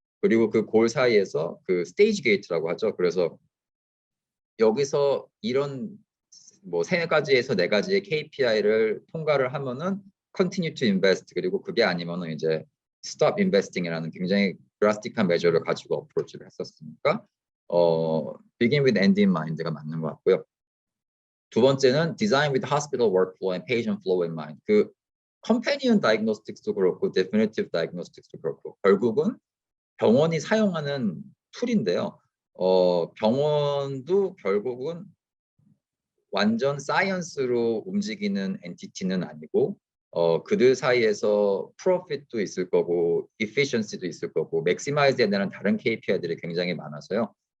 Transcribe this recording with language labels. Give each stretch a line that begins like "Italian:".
Korean: 그리고 그 골 사이에서 그 스테이지 게이트라고 하죠. 그래서 여기서 이런 뭐 3가지에서 4가지의 KPI를 통과를 하면은
English: continue to invest
Korean: 그리고 그게 아니면은 이제
English: stop investing
Korean: 이라는 굉장히 드라스틱한 메저를 가지고 어프로치를 했었으니까
English: begin with end in mind
Korean: 가 맞는 것 같고요.
English: 두 번째는 design with hospital workflow and patient flow in mind.
Korean: 그
English: companion diagnostics
Korean: 도 그렇고
English: definitive diagnostics
Korean: 도 그렇고 결국은 병원이 사용하는 툴인데요. 병원도 결국은 완전 사이언스로 움직이는 엔티티는 아니고 그들 사이에서 프로핏도 있을 거고 efficiency도 있을 거고 maximize에 대한 다른 KPI들이 굉장히 많아서요.